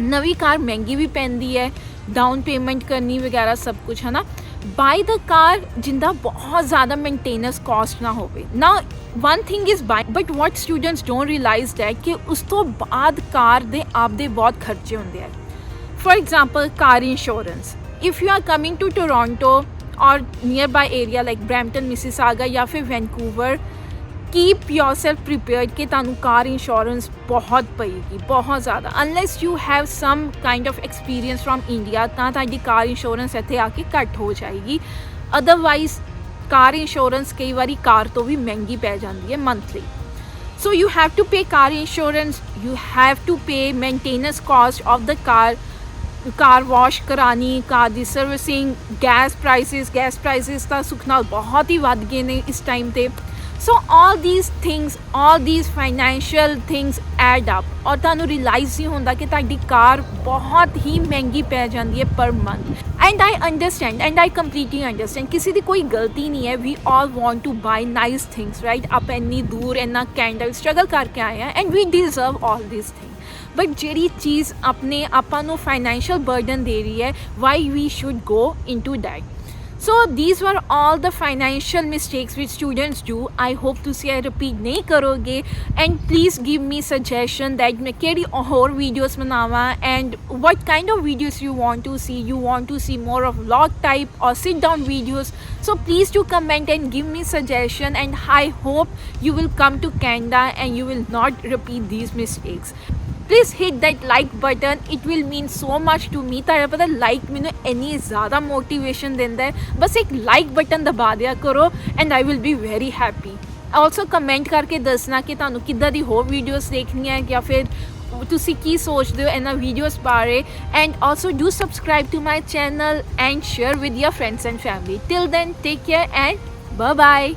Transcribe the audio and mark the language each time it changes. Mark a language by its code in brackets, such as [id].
[pa] ਨਵੀਂ ਕਾਰ ਮਹਿੰਗੀ ਵੀ ਪੈਂਦੀ ਹੈ, ਡਾਊਨ ਪੇਮੈਂਟ ਕਰਨੀ ਵਗੈਰਾ ਸਭ ਕੁਛ ਹੈ ਨਾ। ਬਾਈ ਦ ਕਾਰ ਜਿੰਦਾ ਬਹੁਤ ਜ਼ਿਆਦਾ ਮੇਨਟੇਨੈਂਸ ਕਾਸਟ ਨਾ ਹੋਵੇ ਨਾ। [en] one thing is buying, but what students don't realize that [pa] ਕਿ ਉਸ ਤੋਂ ਬਾਅਦ ਕਾਰ ਦੇ ਆਪਦੇ ਬਹੁਤ ਖਰਚੇ ਹੁੰਦੇ ਆ। [en] For example, car insurance. If you are coming to Toronto or nearby area like Brampton, Mississauga [hi] या फिर [en] Vancouver, keep yourself prepared कि [pa] ਤੁਹਾਨੂੰ ਕਾਰ ਇੰਸ਼ੋਰੈਂਸ ਬਹੁਤ ਪਏਗੀ, ਬਹੁਤ ਜ਼ਿਆਦਾ। [en] unless you have some kind of experience from India [pa] ਤਾਂ ਤੁਹਾਡੀ ਕਾਰ ਇੰਸ਼ੋਰੈਂਸ ਇੱਥੇ ਆ ਕੇ ਘੱਟ ਹੋ ਜਾਏਗੀ। ਅਦਰਵਾਈਜ਼ ਕਾਰ ਇੰਸ਼ੋਰੈਂਸ ਕਈ ਵਾਰੀ ਕਾਰ ਤੋਂ ਵੀ ਮਹਿੰਗੀ ਪੈ ਜਾਂਦੀ ਹੈ monthly. [en] so you have to pay car insurance, you have to pay maintenance cost of the car [pa] wash ਕਰਾਣੀ, ਕਾਰ ਦੀ ਸਰਵਿਸਿੰਗ, ਗੈਸ ਪ੍ਰਾਈਸਿਸ ਤਾਂ ਸੁੱਖ ਨਾਲ ਬਹੁਤ ਹੀ ਵੱਧ ਗਏ ਨੇ ਇਸ ਟਾਈਮ 'ਤੇ। [en] So all these financial things add up [pa] ਔਰ ਤੁਹਾਨੂੰ ਰਿਅਲਾਈਜ਼ ਨਹੀਂ ਹੁੰਦਾ ਕਿ ਤੁਹਾਡੀ ਕਾਰ ਬਹੁਤ ਹੀ ਮਹਿੰਗੀ ਪੈ ਜਾਂਦੀ ਹੈ per month. [en] and I understand and I completely understand, [pa] ਕਿਸੇ ਦੀ ਕੋਈ ਗਲਤੀ ਨਹੀਂ ਹੈ। [en] We all want to buy nice things, right? [pa] ਆਪਾਂ ਇੰਨੀ ਦੂਰ ਇੰਨਾ ਕੈਨੇਡਾ ਸਟਰਗਲ ਕਰਕੇ ਆਏ ਹਾਂ [en] And we deserve all this thing. But [pa] ਜਿਹੜੀ ਚੀਜ਼ ਆਪਾਂ ਨੂੰ [en] financial burden [pa] ਦੇ ਰਹੀ ਹੈ, [en] Why we should go into that. So these were all the financial mistakes which students do. I hope [pa] ਤੁਸੀਂ ਇਹ repeat ਨਹੀਂ ਕਰੋਗੇ [en] and please give me suggestion that [pa] ਮੈਂ ਕਿਹੜੀ ਹੋਰ videos ਬਣਾਵਾਂ [en] and what kind of videos you want to see. You want to see more of vlog type or sit down videos. So please do comment and give me suggestion and I hope you will come to Canada and you will not repeat these mistakes. Please hit that like button, it will mean so much to me। [pa] ਤੁਹਾਡਾ ਪਤਾ like ਮੈਨੂੰ ਇੰਨੀ ਜ਼ਿਆਦਾ motivation ਦਿੰਦਾ ਹੈ। ਬਸ ਇੱਕ like button ਦਬਾ ਦਿਆ ਕਰੋ [en] And I will be very happy. [pa] Also comment ਕਰਕੇ ਦੱਸਣਾ ਕਿ ਤੁਹਾਨੂੰ ਕਿੱਦਾਂ ਦੀ ਹੋਰ ਵੀਡੀਓਜ਼ ਦੇਖਣੀਆਂ ਜਾਂ ਫਿਰ ਤੁਸੀਂ ਕੀ ਸੋਚਦੇ ਹੋ ਇਹਨਾਂ ਵੀਡੀਓਜ਼ ਬਾਰੇ। [en] And also do subscribe to my channel and share with your friends and family. Till then take care and bye bye.